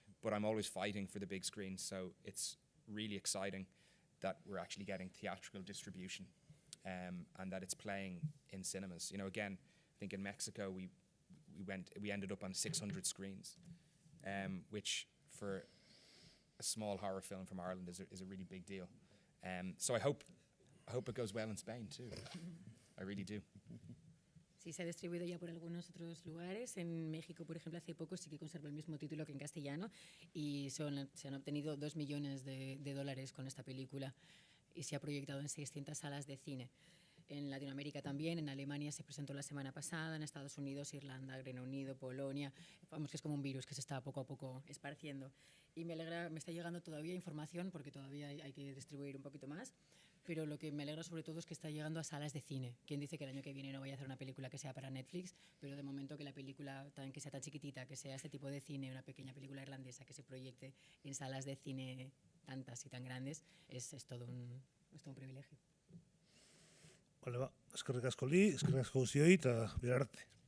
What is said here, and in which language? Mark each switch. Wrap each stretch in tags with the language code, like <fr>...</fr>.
<en>But I'm always fighting for the big screen. So it's really exciting that we're actually getting theatrical distribution, and that it's playing in cinemas. You know, again, I think in Mexico we ended up on 600 screens, which for a small horror film from Ireland is a really big deal. So I hope it goes well in Spain too. I really do.</en> <es>Sí, se ha distribuido ya por algunos otros lugares. En México, por ejemplo, hace poco sí que conserva el mismo título que en castellano y se han obtenido $2 millones con esta película y se ha proyectado en 600 salas de cine. En Latinoamérica también, en Alemania se presentó la semana pasada, en Estados Unidos, Irlanda, Reino Unido, Polonia. Vamos, que es como un virus que se está poco a poco esparciendo. Y me está llegando todavía información, porque todavía hay que distribuir un poquito más, pero lo que me alegra sobre todo es que está llegando a salas de cine. Quien dice que el año que viene no vaya a hacer una película que sea para Netflix, pero de momento que la película, que sea tan chiquitita, que sea este tipo de cine, una pequeña película irlandesa que se proyecte en salas de cine tantas y tan grandes, es todo un privilegio. Vale, va.</es> <eu>Eskerrik asko li, eskerrik asko guztioi eta bihar arte.</eu>